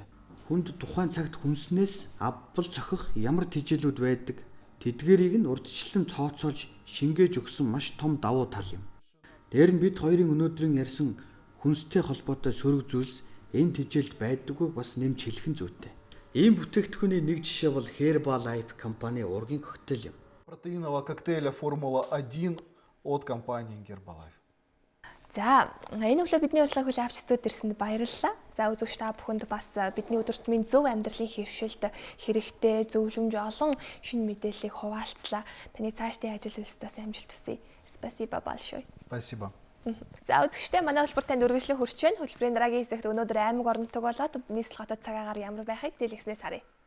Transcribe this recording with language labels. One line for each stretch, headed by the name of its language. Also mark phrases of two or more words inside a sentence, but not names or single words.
Mongolian: Хүнд тухайн цагт хүнснээс авбал цохих ямар тижээлүүд байдаг, тэдгэрийг нь урдчлан тооцоолж шингээж өгсөн маш том давуу тал юм. Дээр нь бид хоёрын өнөөдрийн ярьсан хүнстэй холбоотой сөрөг зүйлс энэ тижээлд байдаггүй бас нэмж хэлэх нь зүйтэй. Ийм бүтээгдэхүүний нэг жишээ бол Herbalife компани ургийн коктейл юм.
Russian: Протеинового коктейля Формула-1 от компании Herbalife.
Mongolian: За, энэ өглөө бидний урилгыг хүлээн авч студид ирсэнд баярлалаа. За, үзэгч та бүхэнд бас бидний өдөртмийн зөв амьдралын хэвшилт хэрэгтэй зөвлөмж олон шинэ мэдээллийг хуваалцлаа. Таны цаашдын ажил үйлсээс амжилт хүсье.
Russian: Спасибо большое. Спасибо.
Mongolian: За, үзэгчдээ манай хөтөлбөр танд үргэлжлэн хүрч байна. Хөтөлбөрийн дараагийн хэсэгт өнөөдөр аймаг орнотог болоод нийслэл хотод цагаагаар ямар байхыг дэлгэснээс харъя.